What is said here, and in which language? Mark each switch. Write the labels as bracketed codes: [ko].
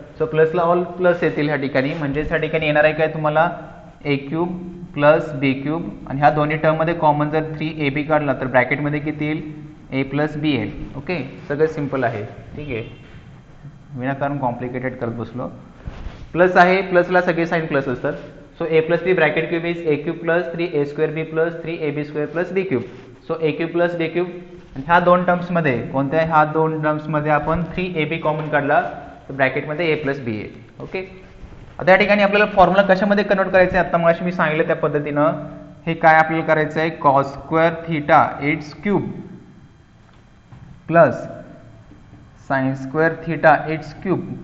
[mr] So प्लसला all plus येतील ह्या ठिकाणी, म्हणजेच ह्या ठिकाणी येणार आहे काय तुम्हाला, ए क्यूब प्लस बी क्यूब, आणि ह्या दोन्ही टर्म मध्ये कॉमन जर 3ab काढला तर ब्रॅकेटमध्ये किती येईल, ए प्लस बी येईल. ओके, सगळं सिम्पल आहे, ठीक आहे, विनाकारण कॉम्प्लिकेटेड करत बसलो. प्लस आहे, प्लसला सगळे साइन प्लस असतात. [en] So A plus B bracket cube is A cube plus 3a square B plus 3ab square plus B cube. [mr] So A cube plus B cube, आणि ह्या दोन टर्म्समध्ये, कोणत्या, ह्या दोन टर्म्समध्ये आपण 3ab कॉमन काढला तर ब्रॅकेटमध्ये ए प्लस बी येईल. ओके, आता या ठिकाणी आपल्याला फॉर्म्युला कशामध्ये कन्वर्ट करायचं आहे, आता मग मी सांगितलं त्या पद्धतीनं, हे काय आपल्याला करायचं आहे, [en] cos square theta its cube [mr] plus sine square theta it's cube